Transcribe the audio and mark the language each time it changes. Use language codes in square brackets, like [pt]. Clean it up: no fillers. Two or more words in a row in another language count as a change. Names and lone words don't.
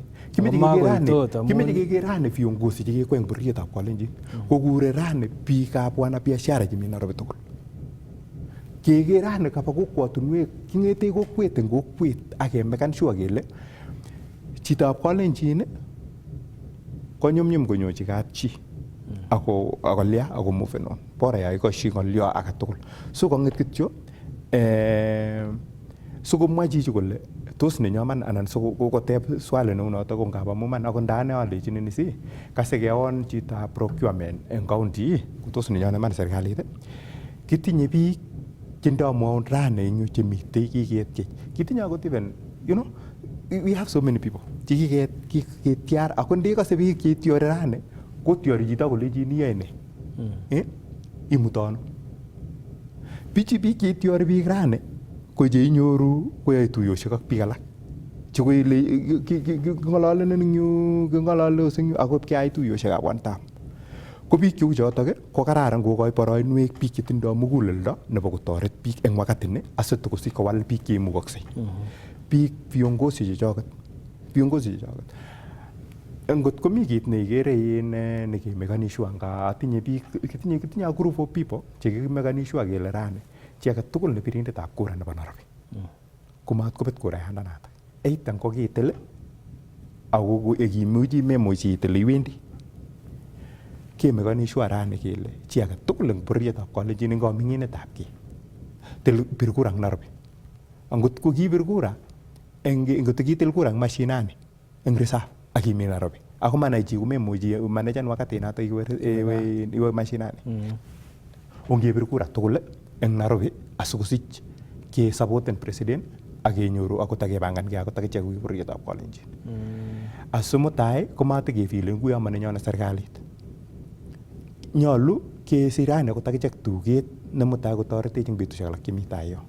[kln] Kimeche keker rani viongozi chekikweng bororietab Kalenjin kokure rani biikab wanabiashara chemi Nairobi tugul. Keker rani kaba kokwotunwek king'ete kokwet eng kokwet ak kemekan sure kele chitab Kalenjin konyumnyum konyochi kapchi akolya ako [en] move on. [sw] Bora ya [kln] ikoshi ng'olyo age tugul. So kong'et kityo sikomwa chichi kole tos nenyoman anan sikoteb swali neu noto ko ngap amu man ako ndane alechini nisi kase keon chitab procurement eng county ko tos nenyon man serikalit kitinye biik chendamwaun rani eng yu chemitei kiketchech. Kitinye akot [en] even we have so many people [kln] kiketiar ako ndekase biik chetiori rani kotiori chito kolechin iyoe ne imutano. Biik chetiori biik rani ko cheinyoru koyoe tuiyosiek ak biik alak chekoile king'ololenen eng yu king'ololdos eng yu akot keyai tuiyosiekab [en] one term. [kln] Ko biik cheu chotok ko kararan kokoi boroinwek biik chetindoi muguleldo nebo kotoret biik eng wakati ni asitokosich kowal biik cheimukoksei. Biik viongozi chechoket. Ngot komi kit neikere nekemekani sure nga tinye biik kitinye [en] a group of people [kln] chekimekani sure kele rani chi age tugul ne birindetab kura nebo Nairobi. Komat kobet kurayandanatak. Either ko kitil ako kimuchi memuchi itil iwendi. Kemekani sure rani kele chi age tugul eng bororietab Kalenjin eng kaming'inetab kei. Til bir kura eng Nairobi. Angot ko kibir kura ngot kitil kura eng mashinani eng reserve akimi Nairobi. Ako manai chi kumemuchi manajan wakati nato iwe mashinani. Ongebir kura tugul eng Nairobi asikosich ke supporten president ak kenyoru akot akepangankei akot akichek kou bororietab Kalenjin. Asimutai komatikefile kuyo manenyone serikalit. Nyolu kesirani akot akichek tuget nemutai kotoretech eng betusiek alak chemi tai yo.